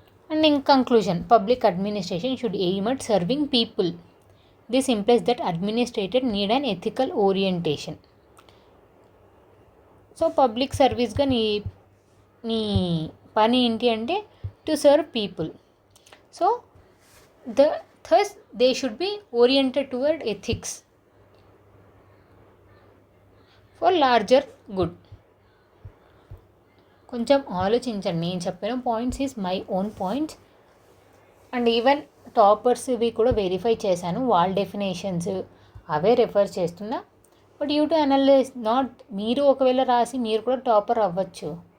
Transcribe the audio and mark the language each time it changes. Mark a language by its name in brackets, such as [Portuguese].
[English] And in conclusion, public administration should aim at serving people. This implies that administrator need an ethical orientation. [Telugu] So public సర్వీస్గా నీ పని ఏంటి అంటే [English] To serve people. So thus they should be oriented toward ethics for larger good. [Telugu] కొంచెం ఆలోచించండి. నేను చెప్పిన [English] points is my own points and even toppers [Telugu] ఇవి కూడా వెరిఫై చేశాను. వాళ్ళ డెఫినేషన్స్ అవే రెఫర్ చేస్తున్నా. [English] but you to analyse, not [Telugu] మీరు ఒకవేళ రాసి మీరు కూడా టాపర్ అవ్వచ్చు.